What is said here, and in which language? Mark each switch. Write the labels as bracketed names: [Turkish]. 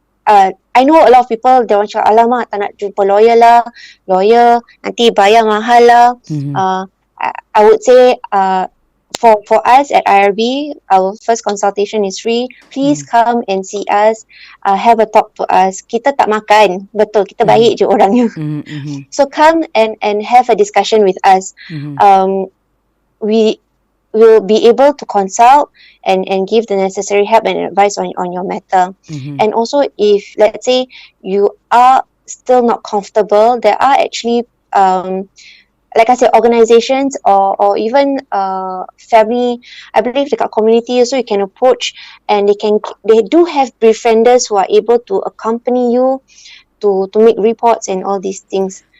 [English] I know a lot of people, they want [Malay] cakap, alamak, tak nak jumpa lawyer nanti bayar mahal lah. Mhm. [English] I would say for us at IRB, our first consultation is free. Please come and see us, have a talk to us. [Malay] Kita tak makan, betul, kita baik je orangnya. [English] So come and have a discussion with us. We will be able to consult and give the necessary help and advice on your matter. And also, if let's say you are still not comfortable, there are actually like I said, organizations or even family, I believe dekat community also you can approach, and they do have befrienders who are able to accompany you to make reports and all these things.